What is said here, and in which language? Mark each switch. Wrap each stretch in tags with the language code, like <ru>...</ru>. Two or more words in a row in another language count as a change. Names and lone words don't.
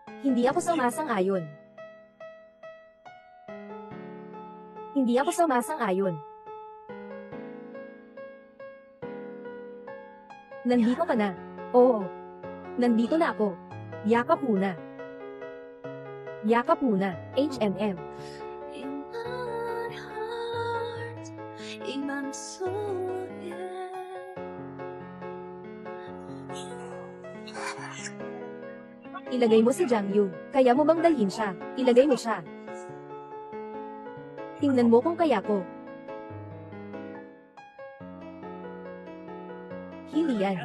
<tl>Hindi ako sumasang-ayon. Hindi ako sumasang-ayon. Nandito ka na. Oo. Nandito na ako. Yakap muna. Yakap muna. HMM.</tl> <en>In my heart,</en> <ko>이 맘속에</ko> <tl>Ilagay mo si Jang Yu. Kaya mo bang dalhin siya? Ilagay mo siya. Tingnan mo kung kaya ko. Hilian.</tl>